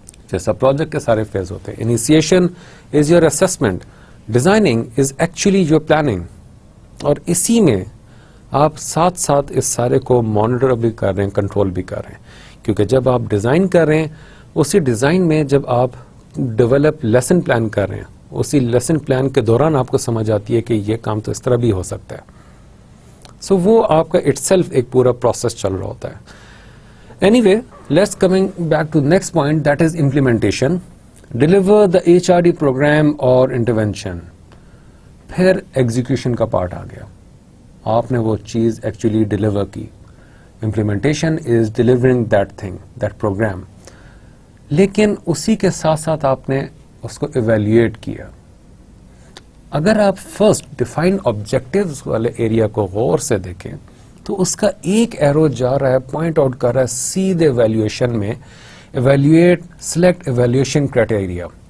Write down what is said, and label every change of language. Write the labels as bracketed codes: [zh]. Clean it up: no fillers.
[ur] جیسا پروجیکٹ کے سارے فیز ہوتے ہیں. [en] initiation is your assessment, designing is actually your planning, [ur] اور اسی میں آپ ساتھ ساتھ اس سارے کو مانیٹر بھی کر رہے ہیں, کنٹرول بھی کر رہے ہیں. کیونکہ جب آپ ڈیزائن کر رہے ہیں, اسی ڈیزائن میں جب آپ ڈیولپ لیسن پلان کر رہے ہیں, اسی لیسن پلان کے دوران آپ کو سمجھ آتی ہے کہ یہ کام تو اس طرح بھی ہو سکتا ہے. سو وہ آپ کا اٹ سیلف ایک پورا پروسیس چل رہا ہوتا ہے. [en] Anyway, let's coming back to next point, that is implementation. Deliver the HRD program or intervention. [ur] پھر ایگزیکیوشن کا پارٹ آ گیا, آپ نے وہ چیز ایکچولی ڈیلیور کی. [en] Implementation is delivering that thing, that program. [ur] لیکن اسی کے ساتھ ساتھ آپ نے اس کو ایویلیویٹ کیا. اگر آپ فرسٹ ڈیفائن آبجیکٹیوز والے ایریا کو غور سے دیکھیں تو اس کا ایک ایرو جا رہا ہے, پوائنٹ آؤٹ کر رہا ہے سیدھے ایویلیویشن میں, ایویلیویٹ سلیکٹ ایویلیویشن کرائٹیریا.